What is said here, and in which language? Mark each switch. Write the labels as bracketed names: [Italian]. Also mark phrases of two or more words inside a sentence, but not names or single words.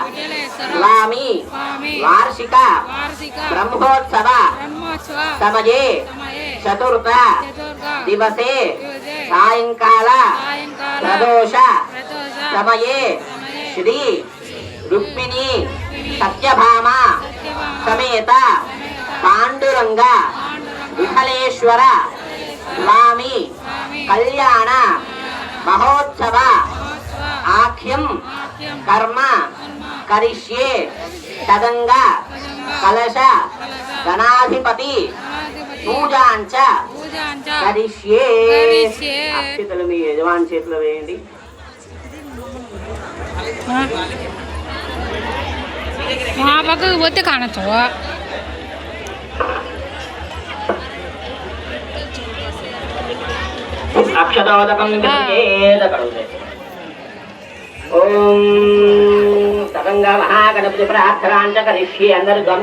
[Sanskrit] स्वामी वार्षिक ब्रह्मोत्सव समये चतुर्थ दिवसे सायंकाल प्रदोष समये श्री रुक्मिणी सत्यभामा समेत पांडुरंग विठलेश्वर स्वामी कल्याण महोत्सव आख्यम कर्म करिष्ये तदंग कलश गणाधिपति पूजांच करिष्ये [Telugu] అక్షతలు మీ యజమాని చేతిలో వేయండి మా పక్కకు పోతే కానొచ్చు [Sanskrit] అక్షతోదకం ఓం తదంగా మహాగణపతి ప్రార్థనాంచ కరిష్యే అందరూ గం